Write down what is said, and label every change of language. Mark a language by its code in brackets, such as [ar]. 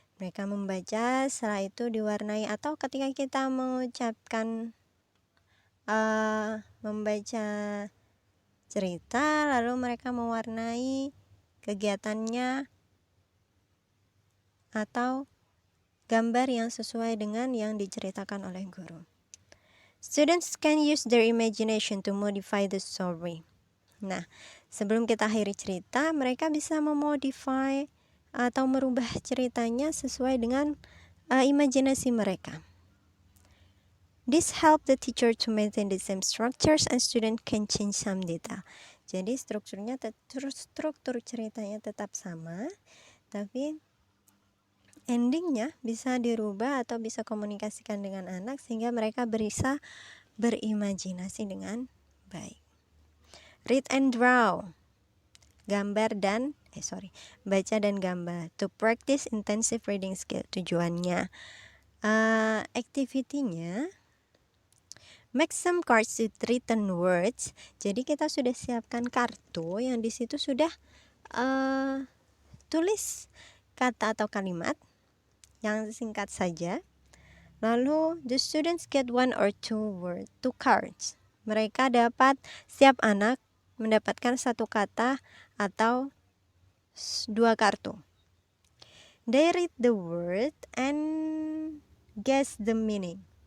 [id] Mereka membaca, setelah itu diwarnai, atau ketika kita mengucapkan membaca cerita lalu mereka mewarnai kegiatannya atau gambar yang sesuai dengan yang diceritakan oleh guru. [en] Students can use their imagination to modify the story. [id] Nah, sebelum kita akhiri cerita, mereka bisa memodify atau merubah ceritanya sesuai dengan imajinasi mereka. [en] This help the teacher to maintain the same structures and student can change some detail. [id] Jadi struktur ceritanya tetap sama, tapi endingnya bisa dirubah atau bisa komunikasikan dengan anak sehingga mereka bisa berimajinasi dengan baik. [en] Read and draw. [id] Baca dan gambar. [en] To practice intensive reading skill. [id] Tujuannya, [en] activity-nya, make some cards with written words. [id] Jadi kita sudah siapkan kartu yang di situ sudah tulis kata atau kalimat yang singkat saja. [en] Lalu the students get 1 or 2 cards. [id] Mereka dapat, setiap anak mendapatkan 1 kata atau 2 kartu. [en] They read the word and guess the meaning.